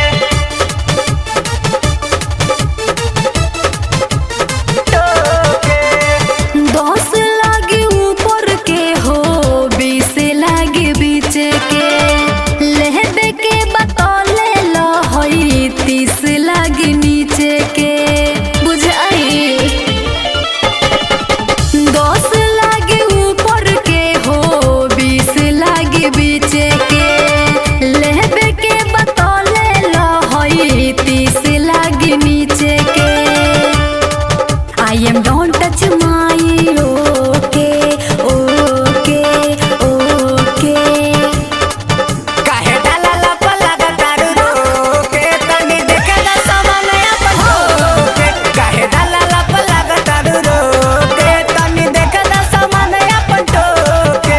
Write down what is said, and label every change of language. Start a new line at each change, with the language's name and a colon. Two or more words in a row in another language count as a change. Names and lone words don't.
Bhojpuri: दस लागे ऊपर के हो, 20 लागे बीच के, लेहबे के बतौले ला हई 30 लागे नीचे के, बुझाई। 10 लागे ऊपर के हो, 20 लागे बीच के, लेहबे के बतौले ला हई 30 लागे नीचे के।
English: I am don't touch my okay, okay, okay।
Bhojpuri: काहे डाला लप लगा तारू रोके तनी देखा दा सामान अपन टोके काहे डाला लप लगा तारू रोके तनी देखा दा सामान अपन टोके